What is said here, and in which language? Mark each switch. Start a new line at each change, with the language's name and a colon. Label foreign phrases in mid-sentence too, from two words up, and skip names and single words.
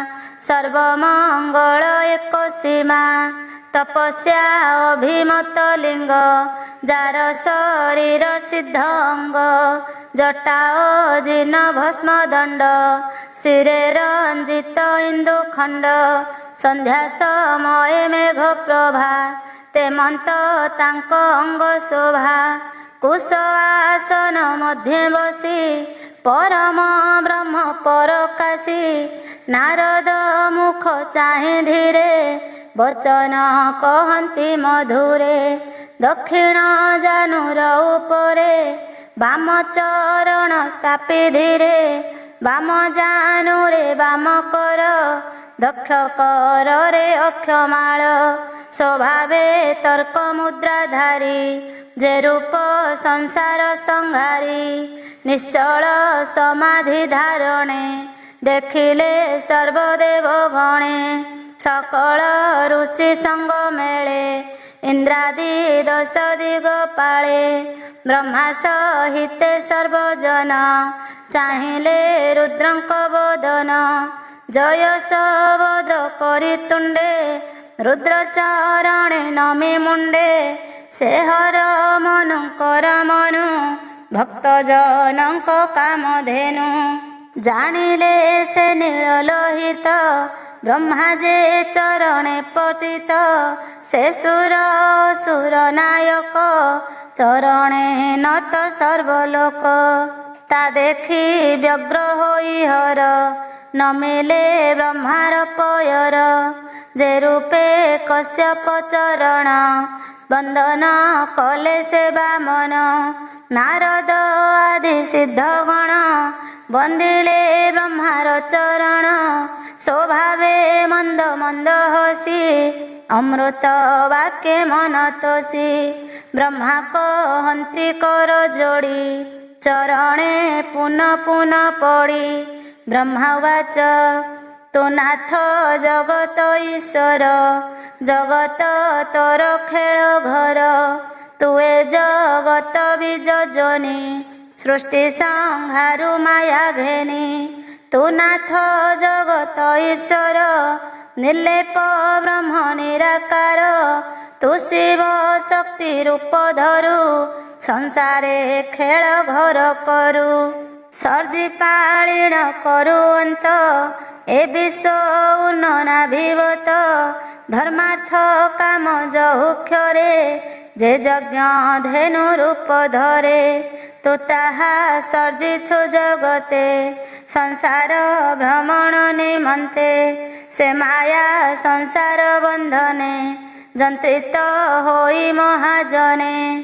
Odia: ସର୍ବମଙ୍ଗଳ ଏକ ସୀମା ତପସ୍ୟା ଅଭିମତ ଲିଙ୍ଗ ଯାର ଶରୀର ସିଦ୍ଧ ଅଙ୍ଗ ଜଟା ଅଜିନ ଭସ୍ମ ଦଣ୍ଡ ଶିରେ ରଞ୍ଜିତ ଇନ୍ଦୁ ଖଣ୍ଡ ସନ୍ଧ୍ୟା ସମୟେ ମେଘ ପ୍ରଭା ତେମନ୍ତ ତାଙ୍କ ଅଙ୍ଗ ଶୋଭା କୁଶ ଆସନ ମଧ୍ୟେ ବସି ପରମ ବ୍ରହ୍ମ ପରକାଶୀ ନାରଦ ମୁଖ ଚାହେ ଧୀରେ ବଚନ କହତି ମଧୁରେ ଦକ୍ଷିଣ ଜାନୁର ଉପରେ ବାମ ଚରଣ ସ୍ଥାପି ଧୀରେ ବାମ ଜାନୁରେ ବାମ କର ଦକ୍ଷ କର ରେ ଅକ୍ଷମାଳ ସ୍ୱଭାବେ ତର୍କ ମୁଦ୍ରାଧାରୀ ଯେ ରୂପ ସଂସାର ସଂହାରୀ ନିଶ୍ଚଳ ସମାଧି ଧାରଣେ ଦେଖିଲେ ସର୍ବଦେବ ଗଣେ ସକଳ ଋଷି ସଙ୍ଗ ମେଳେ ଇନ୍ଦ୍ରାଦି ଦଶ ଦିଗ ପାଳେ ବ୍ରହ୍ମା ସହିତେ ସର୍ବଜନ ଚାହିଲେ ରୁଦ୍ରଙ୍କ ବଦନ ଜୟ ସବଦ କରି ତୁଣ୍ଡେ ରୁଦ୍ର ଚରଣେ ନମି ମୁଣ୍ଡେ ସେ ହର ମନୁକର ମନୁ ଭକ୍ତ ଜନକ କାମଧେନୁ ଜାଣିଲେ ସେ ନୀଳଲୋହିତ ବ୍ରହ୍ମା ଯେ ଚରଣେ ପତିତ ସେ ସୁର ସୁର ନାୟକ ଚରଣେ ନତ ସର୍ବଲୋକ ତା ଦେଖି ବ୍ୟଗ୍ର ହୋଇ ହର ନମିଲେ ବ୍ରହ୍ମାର ପୟର ଯେ ରୂପେ କଶ୍ୟପ ଚରଣ ବନ୍ଦନ କଲେ ସେ ବାମନ ନାରଦ ଆଦି ସିଦ୍ଧଗଣ ବନ୍ଦିଲେ ବ୍ରହ୍ମାର ଚରଣ ସ୍ୱଭାବେ ମନ୍ଦ ମନ୍ଦ ହସି ଅମୃତ ବାକ୍ୟ ମନ ତୋଷି ବ୍ରହ୍ମା କହନ୍ତି କର ଯୋଡ଼ି ଚରଣେ ପୁନଃ ପୁନଃ ପଡ଼ି ବ୍ରହ୍ମାବାଚ ତୋ ନାଥ ଜଗତ ଈଶ୍ୱର ଜଗତ ତୋର ଖେଳ ଘର ତୁଏ ଜଗତ ବୀଜନୀ ସୃଷ୍ଟି ସଂହାରୁ ମାୟା ଘେନି ତୁ ନାଥ ଜଗତ ଈଶ୍ୱର ନିର୍ଲେପ ବ୍ରହ୍ମ ନିରାକାର ତୁ ଶିବ ଶକ୍ତି ରୂପ ଧରୁ ସଂସାରେ ଖେଳ ଘର କରୁ ସର୍ଜି ପାଳିଣ କରୁ ଅନ୍ତ ଏ ବିଶ୍ୱ ଉନ୍ନନାଭିବତ ଧର୍ମାର୍ଥ କାମ ଯହୁକ୍ଷରେ ଯେ ଯଜ୍ଞ ଧେନୁ ରୂପ ଧରେ ତୁ ତାହା ସର୍ଜିଛୁ ଜଗତେ ସଂସାର ଭ୍ରମଣ ନିମନ୍ତେ ସେ ମାୟା ସଂସାର ବନ୍ଧନେ ଯନ୍ତ୍ରିତ ହୋଇ ମହାଜନେ